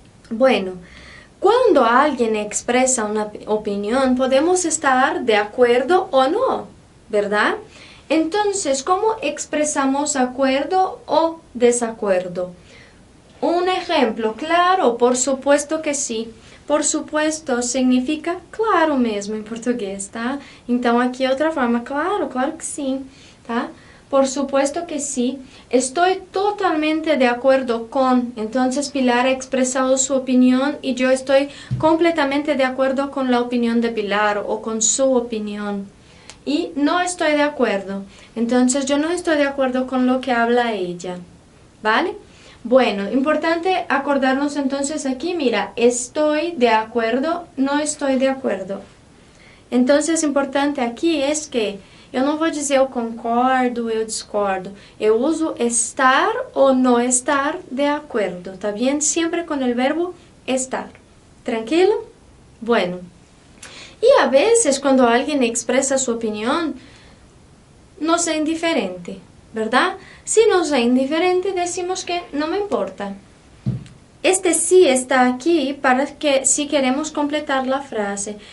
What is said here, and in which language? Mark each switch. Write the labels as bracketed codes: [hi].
[es] Bueno, cuando alguien expresa una opinión, podemos estar de acuerdo o no, ¿verdad? Entonces, ¿cómo expresamos acuerdo o desacuerdo? Un ejemplo, claro, por supuesto que sí. [pt] Por supuesto significa claro mesmo em português, tá? Então aqui é outra forma, claro, claro que sim, tá? [es] Por supuesto que sí. Estoy totalmente de acuerdo con. Entonces Pilar ha expresado su opinión y yo estoy completamente de acuerdo con la opinión de Pilar o con su opinión. Y no estoy de acuerdo. Entonces yo no estoy de acuerdo con lo que habla ella. ¿Vale? Bueno, importante acordarnos entonces aquí, mira, estoy de acuerdo, no estoy de acuerdo. [pt] Entonces, importante aqui é que eu não vou dizer eu concordo, eu discordo. Eu uso estar ou não estar [es] de acuerdo, [pt] ¿tá bien? [es] Siempre con el verbo estar. ¿Tranquilo? Bueno. Y a veces cuando alguien expresa su opinión, nos es indiferente, ¿verdad? Si nos es indiferente, decimos que no me importa. Este sí está aquí para que si queremos completar la frase.